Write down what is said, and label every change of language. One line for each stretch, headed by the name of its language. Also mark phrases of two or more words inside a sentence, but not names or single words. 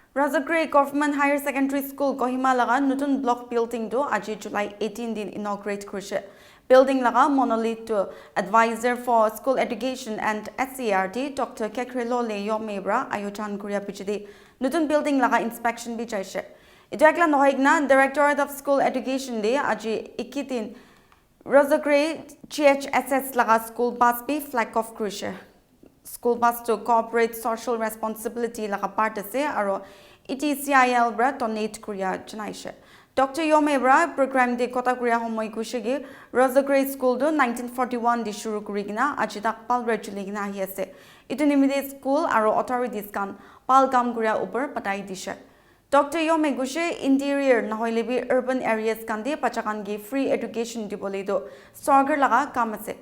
Naga Pidgin: Rüzhükhrie Government Higher Secondary School Kohima laga nutun
English: block building
Naga Pidgin: do aji July 18 din inaugurate kurishe.
English: Building laga monolith to advisor for school education and SCRT Dr.
Naga Pidgin: Kekrelo Yomebra ayotan kuria pichidi nutun building laga inspection bi chaishe. Ijakla nohigna Directorate of School Education de aji ikitin Rüzhükhrie CHSS laga
English: school bus
Naga Pidgin: bi
English: flag off
Naga Pidgin: kurishe.
English: School bus
Naga Pidgin: to
English: corporate social responsibility
Naga Pidgin: laga part ase aro ETCIL bra donate kuria janaishe. Dr. Yomebra program de kota kuria homoi kushigi Rüzhükhrie school do 1941 di shuru kurigina aji dakpal reguligina hi ase. Itu nimide school aro authorities kan pal kam kuria upar patai dishe. Dr. Yomegushe interior nahoilebi
English: urban areas
Naga Pidgin: kan de pachakan gi
English: free education
Naga Pidgin: dibole do sorgar laga kam ase.